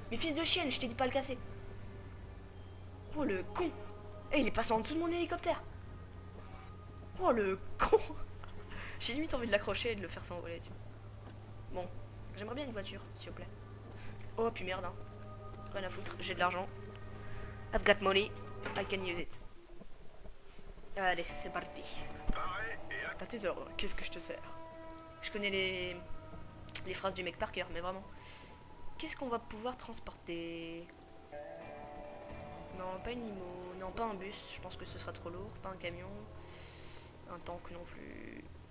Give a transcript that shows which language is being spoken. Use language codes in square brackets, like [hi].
[fr] Mais fils de chienne, je t'ai dit pas le casser. Oh le con. Eh il est passé en dessous de mon hélicoptère. Oh le con. J'ai limite envie de l'accrocher et de le faire s'envoler. Bon, j'aimerais bien une voiture, s'il vous plaît. Oh puis merde hein. Rien à foutre, j'ai de l'argent. [en] I've got money, I can use it. [fr] Allez, c'est parti. À tes ordres, qu'est-ce que je te sers? Je connais les phrases du mec par cœur, mais vraiment. Qu'est-ce qu'on va pouvoir transporter? Non, pas une limo, non, pas un bus, je pense que ce sera trop lourd, pas un camion, un tank non plus.